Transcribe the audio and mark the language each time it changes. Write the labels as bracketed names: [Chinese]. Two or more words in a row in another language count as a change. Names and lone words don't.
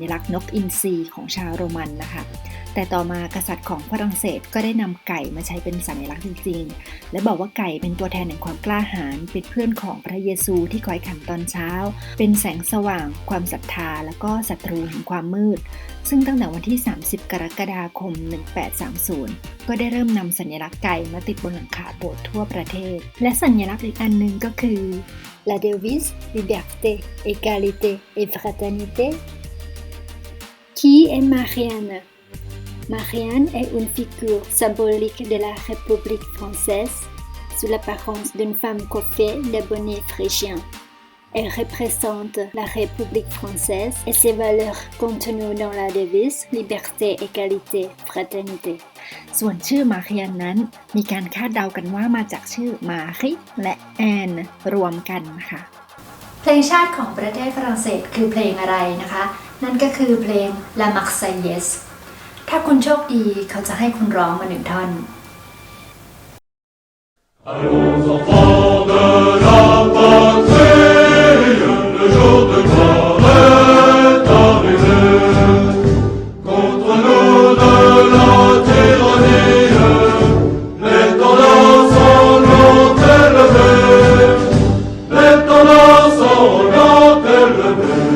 [Thai] ลักษณ์นกอินทรีของชาวโรมันนะคะแต่ต่อมากษัตริย์ของฝรั่งเศสก็ได้นำไก่มาใช้เป็นสัญลักษณ์จริงๆและบอกว่าไก่เป็นตัวแทนแห่งความกล้าหาญเป็นเพื่อนของพระเยซูที่คอยขันตอนเช้าเป็นแสงสว่างความศรัทธาและก็ศัตรูแห่งความมืดซึ่งตั้งแต่วันที่30กรกฎาคม1830ก็ได้เริ่มนำสัญลักษณ์ไก่มาติดบนหลังคาโบสถ์ทั่วประเทศและสัญลักษณ์อีกอันหนึ่งก็คือ [French] la devise liberté, égalité et fraternité. Qui est Marianne? Marianne est une figure symbolique de la République française sous l'apparence d'une femme coiffée de bonnet phrygien. Elle représente la République française et ses valeurs contenues dans la devise liberté, égalité, fraternité. [Thai] ส่วนชื่อมาเรียนนั้นมีการคาดเดากันว่ามาจากชื่อมาริและแอนรวมกันค่ะเพลงชาติของประเทศฝรั่งเศสคือเพลงอะไรนะคะนั่นก็คือเพลง La Marseillaise ถ้าคุณโชคดีเขาจะให้คุณร้องมา1 ท่อน [French] Allons enfants de la patrie, le jour de gloire est arrivé. Contre nous de la tyrannie, l'étendard sanglant élevé, l'étendard sanglant élevé.